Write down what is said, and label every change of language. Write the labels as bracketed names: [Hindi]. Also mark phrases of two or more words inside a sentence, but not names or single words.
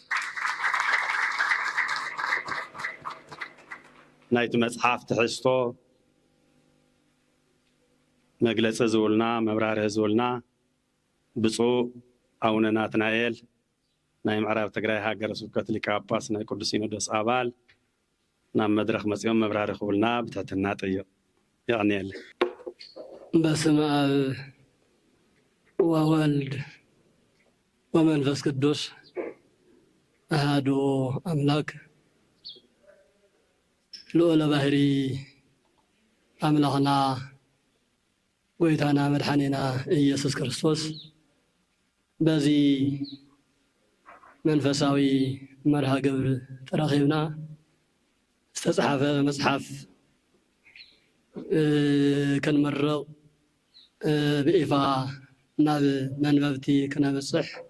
[Tigrinya] ናይቲ መጽሓፍ ትሕዝቶ መግለፂ ዝውልና መብራርህ ዝውልና ብፁዕ አቡነ ናትናኤል ናይ ምዕራብ ትግራይ ሃገረ ስብከት ሊቀ ጳጳስ ናይ ቅዱስ ሲኖዶስ አባል ናብ መድረክ መጽኦም መብራርህ ክብልና ብትሕትና ጠይቅ ይቕኒየለ። [Geez] በስመ አብ ወወልድ ወመንፈስ ቅዱስ አሐዱ አምላክ [Tigrinya] ልዑለ ባህሪ አምላኽና ጎይታና መድኃኒና ኢየሱስ ክርስቶስ በዚህ መንፈሳዊ መርሃ ግብር ተራኺብና ዝተጻሕፈ መጽሓፍ ከንመርቕ ብኢፋ ናብ መንበብቲ ክነብጽሕ